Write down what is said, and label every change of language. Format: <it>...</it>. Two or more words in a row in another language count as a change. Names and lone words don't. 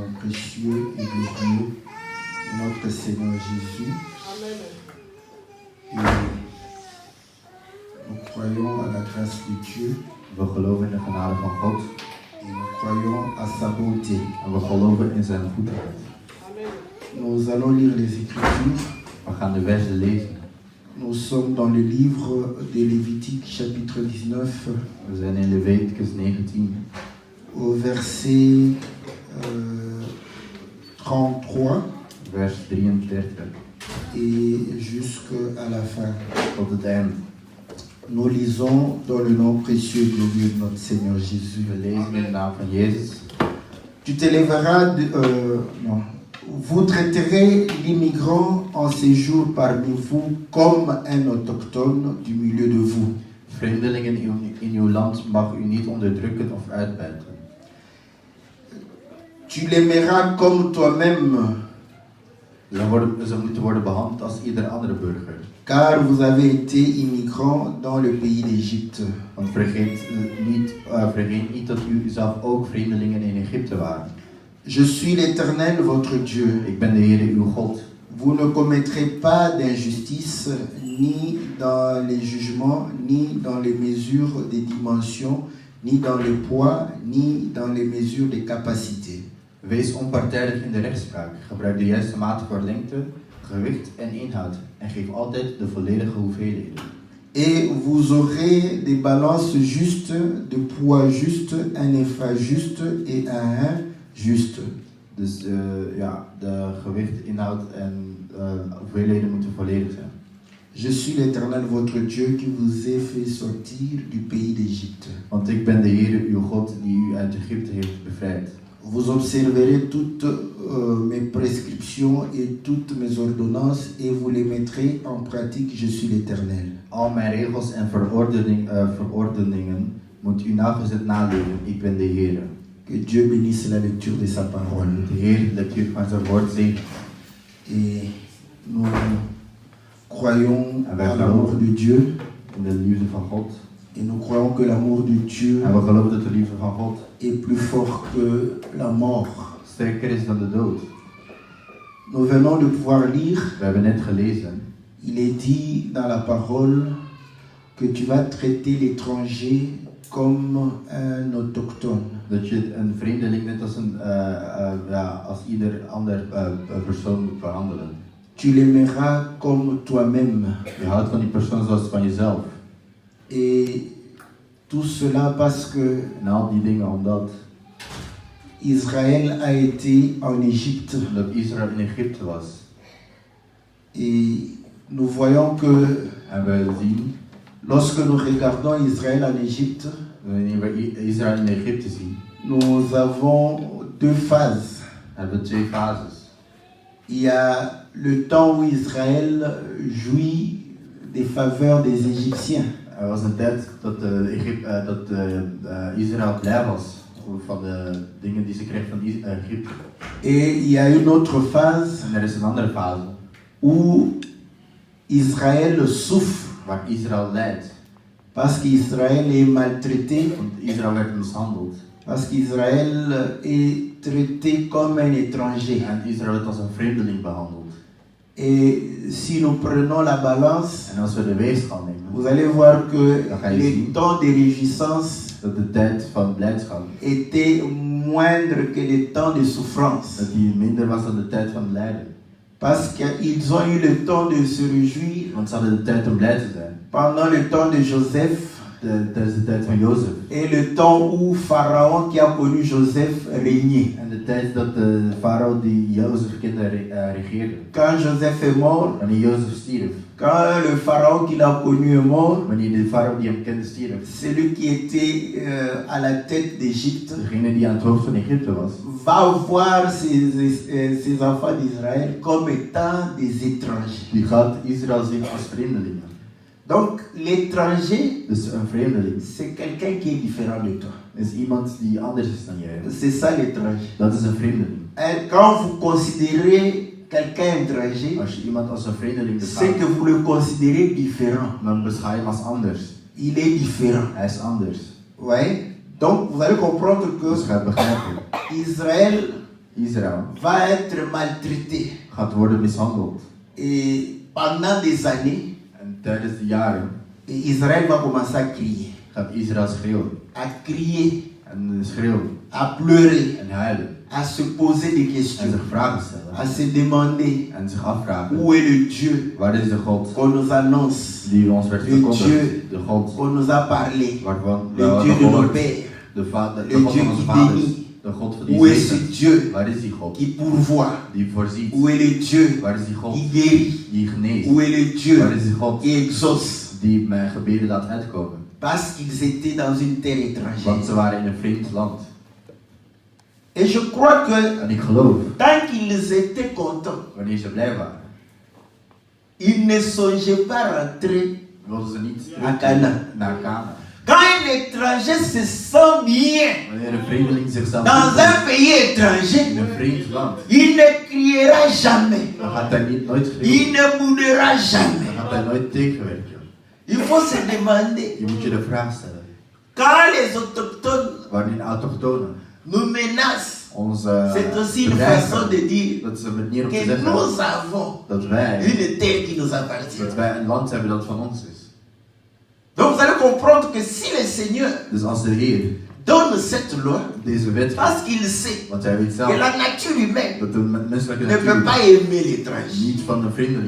<fr>précieux et glorieux de notre Seigneur Jésus. Amen. Et nous croyons à la grâce de Dieu</fr> <nl>We geloven in de genade van God</nl> <fr>et nous croyons à sa bonté.</fr> <nl>en we geloven in zijn goedheid. Amen.</nl> <fr>Nous allons lire les Écritures.</fr> <nl>We gaan de versen lezen.</nl> <fr>Nous sommes dans le livre de Lévitique, chapitre 19,</fr> <nl>We zijn in Leviticus 19,</nl> <fr>au verset 33</fr> <nl>vers 33</nl> <fr>et jusqu'à la fin.</fr> <nl>tot het einde.</nl> <fr>Nous lisons dans le nom précieux et glorieux de notre Seigneur Jésus.</fr> <nl>We lezen in de naam van Jezus.</nl> <fr>Tu te lèveras, non. Vous traiterez l'immigrant en séjour parmi vous comme un autochtone du milieu de vous.</fr> <nl>Vreemdelingen in uw land mag u niet onderdrukken of uitbuiten.</nl> <fr>Tu l'aimeras comme toi-même,</fr> <nl>Ze moeten worden behandeld als ieder andere burger.</nl> <fr>car vous avez été immigrants dans le pays d'Égypte.</fr> <nl>Want vergeet niet dat u zelf ook vreemdelingen in Egypte waren.</nl> <fr>Je suis l'Éternel, votre Dieu.</fr> <nl>Ik ben de Heere uw God.</nl> <fr>Vous ne commettrez pas d'injustice ni dans les jugements, ni dans les mesures des dimensions, ni dans le poids, ni dans les mesures des capacités.</fr> <nl>Wees onpartijdig in de rechtspraak. Gebruik de juiste mate voor lengte, gewicht en inhoud. En geef altijd de volledige hoeveelheden.</nl> <fr>Et vous aurez des balances justes, de poids juste, un épha juste et un hin juste.</fr> <nl>Dus de gewicht, inhoud en hoeveelheden moeten volledig zijn.</nl> <fr>Je suis l'Éternel, votre Dieu, qui vous ai fait sortir du pays d'Égypte.</fr> <nl>Want ik ben de Heere uw God die u uit Egypte heeft bevrijd.</nl> <fr>Vous observerez toutes mes prescriptions et toutes mes ordonnances et vous les mettrez en pratique. Je suis l'Éternel.</fr> <nl>Al mijn regels en verordeningen moet u nauwgezet naleven. Ik ben de Heere.</nl> <fr>Que Dieu bénisse la lecture de sa parole.</fr> <nl>De Heer lectuur van zijn woord zegt.</nl> <fr>Et nous croyons à l'amour de Dieu</fr> <nl>In de liefde van God.</nl> <fr>et nous croyons que l'amour de Dieu</fr> <nl>En we geloven dat de liefde van God</nl> <fr>est plus fort que la mort.</fr> <nl>sterker is dan de dood.</nl> <fr>Nous venons de pouvoir lire,</fr> <nl>We hebben net gelezen.</nl> <fr>il est dit dans la parole que tu vas traiter l'étranger comme un autochtone.</fr> <nl>Dat je een vreemdeling net als ieder ander persoon moet behandelen.</nl> <fr>Tu l'aimeras comme toi-même.</fr> <nl>Je houdt van die persoon zoals van jezelf.</nl> <fr>Et tout cela parce que</fr> <nl>En al die dingen omdat</nl> <fr>Israël a été en Égypte.</fr> <nl>Israël in Egypte was.</nl> <fr>Et nous voyons que</fr> <nl>En we zien,</nl> <fr>lorsque nous regardons Israël en Égypte,</fr> <nl>wanneer we Israël in Egypte zien,</nl> <fr>nous avons deux phases.</fr> <nl>hebben we twee fases.</nl> <fr>Il y a le temps où Israël jouit des faveurs des Égyptiens.</fr> <nl>Er was een tijd dat Israël blij was van de dingen die ze kreeg van Egypte.</nl> <fr>Et il y a une autre phase</fr> <nl>En er is een andere fase</nl> <fr>où Israël souffre</fr> <nl>waar Israël lijdt.</nl> <fr>parce qu'Israël est maltraité,</fr> <nl>Want Israël werd mishandeld.</nl> <fr>parce qu'Israël est traité comme un étranger.</fr> <nl>En Israël werd als een vreemdeling behandeld.</nl> <fr>Et si nous prenons la balance,</fr> <nl>En als we de weegschaal nemen,</nl> <fr>vous allez voir que</fr> <nl>Dan ga je</nl> <fr>les</fr> <nl>zien</nl> <fr>temps de réjouissance</fr> <nl>dat de tijd van blijdschap</nl> <fr>étaient moindres que les temps de souffrance.</fr> <nl>dat die minder was dan de tijd van lijden.</nl> <fr>Parce qu'ils ont eu le temps de se réjouir</fr> <nl>Want ze hadden de tijd om blij te zijn.</nl> <fr>pendant le temps de Joseph</fr> <nl>Tijdens de tijd van Jozef.</nl> <fr>et le temps où Pharaon qui a connu Joseph régnait.</fr> <nl>En de tijd dat de farao die Jozef kende regeerde.</nl> <fr>Quand Joseph est mort,</fr> <nl>Wanneer Jozef stierf.</nl> <fr>quand le Pharaon qu'il a connu est mort,</fr> <nl>Wanneer de farao die hem kende stierf.</nl> <fr>celui qui était à la tête d'Égypte</fr> <nl>Degene die aan het hoofd van Egypte was.</nl> <fr>va voir ses enfants d'Israël comme étant des étrangers.</fr> <nl>Die gaat Israël zien als vreemdelingen.</nl> <fr>Donc l'étranger,</fr> <nl>Dus een vreemdeling</nl> <fr>c'est quelqu'un qui est différent de toi.</fr> <nl>is iemand die anders is dan jij.</nl> <fr>C'est ça l'étranger.</fr> <nl>Dat is een vreemdeling.</nl> <fr>Et quand vous considérez quelqu'un étranger,</fr> <nl>Als je iemand als een vreemdeling</nl> <fr>c'est que</fr> <nl>beschouwt,</nl> <fr>vous le considérez différent.</fr> <nl>dan beschouw je hem als anders.</nl> <fr>Il est différent.</fr> <nl>Hij is anders.</nl> <fr>Ouais. Donc vous allez comprendre</fr> <nl>Dus</nl> <fr>que</fr> <nl>ga je begrijpen.</nl> <fr>Israël</fr> <nl>Israël</nl> <fr>va être maltraité.</fr> <nl>gaat worden mishandeld.</nl> <fr>Et pendant des années,</fr> <nl>En tijdens de jaren</nl> <fr>et Israël va commencer à crier.</fr> <nl>gaat Israël schreeuwen.</nl> <fr>À crier,</fr> <nl>En schreeuwen.</nl> <fr>à pleurer,</fr> <nl>En huilen.</nl> <fr>à se poser des</fr> <nl>En</nl> <fr>questions,</fr> <nl>zich vragen stellen.</nl> <fr>à se demander</fr> <nl>En zich afvragen.</nl> <fr>où est le Dieu</fr> <nl>Waar is de God</nl> <fr>qu'on nous annonce,</fr> <nl>die ons werd</nl> <fr>Le Dieu</fr> <nl>verkondigd? De God</nl> <fr>qu'on nous a parlé,</fr> <nl>waarvan we</nl> <fr>le</fr> <nl>hadden</nl> <fr>Dieu de nos</fr> <nl>gehoord.</nl> <fr>pères.</fr> <nl>De God</nl> <fr>Le</fr> <nl>van</nl> <fr>Dieu</fr> <nl>onze</nl> <fr>qui</fr> <nl>vaders.</nl> <fr>bénit.</fr> <nl>De God</nl> <fr>Où est</fr> <nl>die</nl> <fr>ce</fr> <nl>zegent.</nl> <fr>Dieu</fr> <nl>Waar is die God?</nl> <fr>qui pourvoit?</fr> <nl>Die voorziet.</nl> <fr>Où est le Dieu</fr> <nl>Waar is die God?</nl> <fr>qui guérit?</fr> <nl>Die geneest.</nl> <fr>Où est le</fr> <nl>Waar</nl> <fr>Dieu</fr> <nl>is die God?</nl> <fr>qui exauce?</fr> <nl>Die mijn gebeden laat uitkomen.</nl> <fr>Parce qu'ils étaient dans une terre</fr> <nl>Want ze</nl> <fr>étrangère.</fr> <nl>waren in een vreemd land.</nl> <fr>Et je crois que</fr> <nl>En ik geloof,</nl> <fr>tant qu'ils étaient contents,</fr> <nl>wanneer ze blij waren,</nl> <fr>ils ne songeaient pas rentrer</fr> <nl>wilden ze niet</nl> <fr>à</fr> <nl>terug</nl> <fr>Canaan.</fr> <nl>naar Canaan.</nl> <fr>Quand un étranger se sent bien</fr> <nl>Wanneer een vreemdeling zichzelf</nl> <fr>dans</fr> <nl>goed</nl> <fr>un</fr> <nl>voelt</nl> <fr>pays</fr> <nl>in</nl> <fr>étranger,</fr> <nl>een vreemd land,</nl> <fr>il ne criera jamais.</fr> <nl>dan gaat hij nooit</nl> <fr>Il</fr> <nl>schreeuwen.</nl> <fr>ne boudera</fr> <nl>Dan</nl> <fr>jamais.</fr> <nl>gaat hij nooit tegenwerken.</nl> <fr>Il faut se demander,</fr> <nl>Je moet je de vraag stellen.</nl> <fr>quand les autochtones</fr> <nl>Wanneer autochtonen</nl> <fr>nous menacent,</fr> <nl>ons</nl> <fr>c'est aussi une façon de dire</fr> <nl>dat is een manier om te</nl> <fr>que</fr> <nl>zeggen</nl> <fr>nous avons</fr> <nl>dat wij,</nl> <fr>une terre qui nous appartient.</fr> <nl>dat wij een land hebben dat van ons is.</nl> <fr>Donc vous allez comprendre que si le Seigneur</fr> <nl>Dus als de Heer</nl> <fr>donne cette loi,</fr> <nl>deze wet</nl> <fr>parce</fr> <nl>geeft,</nl> <fr>qu'il sait</fr> <nl>want hij weet</nl> <fr>que</fr> <nl>zelf</nl> <fr>la nature humaine</fr> <nl>dat de menselijke</nl> <fr>ne peut</fr> <nl>natuur</nl> <fr>pas aimer l'étranger,</fr> <nl>niet van een vreemdeling</nl>